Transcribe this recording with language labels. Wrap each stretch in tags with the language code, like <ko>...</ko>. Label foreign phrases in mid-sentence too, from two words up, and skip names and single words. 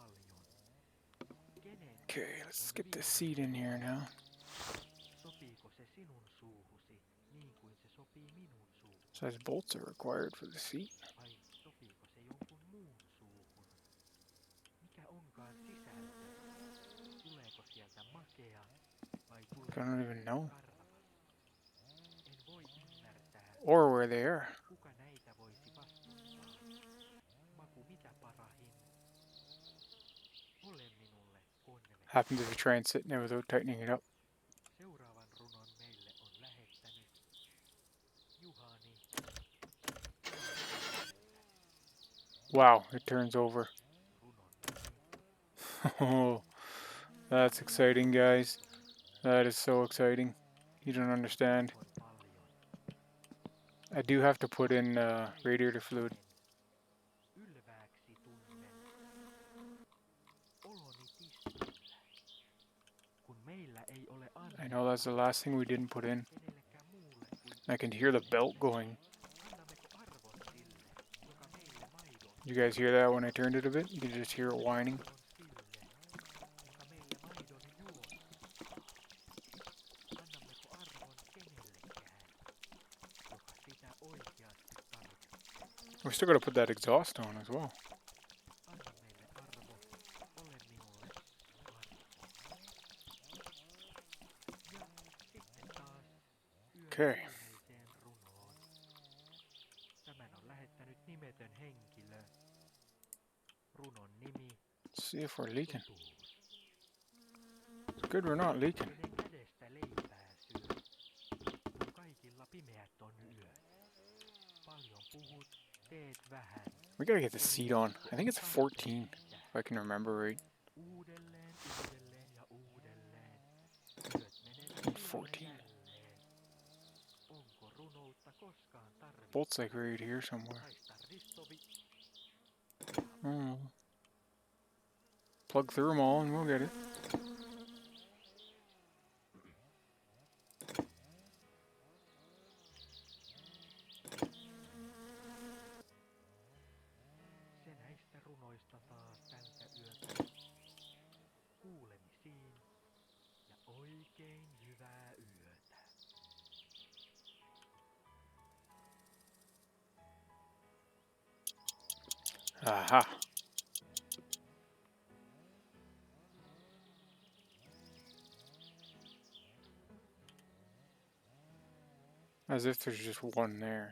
<en>Okay, let's get the seat in here now. Says bolts are required for the seat.</en> <fi>Vai sopiiko se jonkun muun suuhun? Mikä onkaan sisältö? Tuleeko sieltä makea vai</fi> <en>I</en> <fi>tuleeko</fi> <en>don't even</en> <fi>sieltä</fi> <en>know.</en> <fi>karvas? En voi ymmärtää,</fi> <en>Or where they are.</en> <fi>kuka näitä voisi vastustaa. Maku mitä parahin. Ole minulle konveksi.</fi> <en>Happens if you try and sit in it without tightening it up.</en> <fi>Seuraavan runon meille on lähettänyt Juhani.</fi> <en>Wow, it turns over.</en> <fi>Runon nimi</fi> <en>Oh, that's exciting, guys. That is so exciting. You don't understand.</en> <fi>on paljon.</fi> <en>I do have to put in radiator fluid.</en> <fi>Ylvääksi tunnen oloni tiskillä. Kun meillä ei ole</fi> <en>I know that's the last thing we didn't put in.</en> <fi>kenellekään muulle kuin</fi> <en>I can hear the belt going.</en> <fi>annammeko arvon sille, joka meille maidon</fi> <en>You guys hear that when I turned it a bit? You can just hear it whining.</en> <fi>arvon sille, joka meille maidon juostuttaa. Annammeko arvon kenellekään, joka sitä oikeasti tarvitsee.</fi> <en>We still gotta put that exhaust on as well.</en> <fi>Anna meille arvo, ole minulle arvo. Ja sitten taas yön</fi> <en>Okay.</en> <fi>viimeiseen runoon. Tämän on lähettänyt nimetön henkilö. Runon nimi</fi> <en>Let's see if we're leaking.</en> <fi>Totuus.</fi> <en>It's good we're not leaking.</en> <fi>Kenen kädestä leipää syö, kun kaikilla pimeät on yöt. Paljon puhut, teet vähän.</fi> <en>We gotta get the seat on. I think it's 14, if I can remember right.</en> <fi>Uudelleen, uudelleen ja uudelleen. Yöt menevät</fi> <en>14.</en> <fi>jälleen. Onko runoutta koskaan tarvittu?</fi> <en>Bolt's like right here somewhere.</en> <fi>Haista Ristovi,</fi> <en>Plug through them all and we'll get it.</en> <fi>se näistä runoista taas tältä yöltä. Kuulemisiin ja oikein hyvää yötä. Aha.</fi> <en>As if there's just one there.</en>